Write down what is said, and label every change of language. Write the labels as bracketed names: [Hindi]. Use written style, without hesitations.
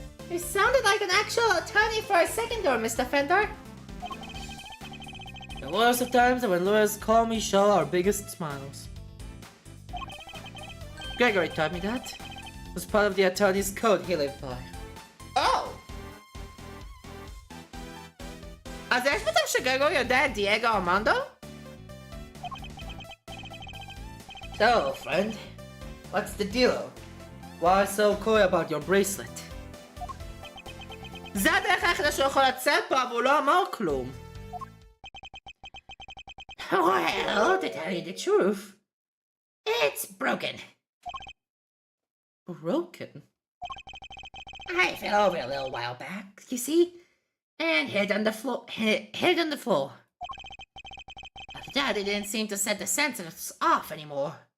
[English] You sounded like an actual attorney for a second there, Mr. Fender. The worst of times are when lawyers call me show our biggest smiles. Gregory taught me that. It was part of the attorney's code he lived by. Oh! [Hebrew] אז יש מצב שגרגור יודע את דייגו ארמנדו? [English] So, friend, what's the deal? Why so coy about your bracelet? [Hebrew] זה הדרך היחידה שהוא יכול לצאת פה, אבל הוא לא אמר כלום. [English] Well, to tell you the truth, it's broken. Broken? I fell over a little while back, you see, and hit on the floor. Hit on the floor. After that, it didn't seem to set the sensors off anymore.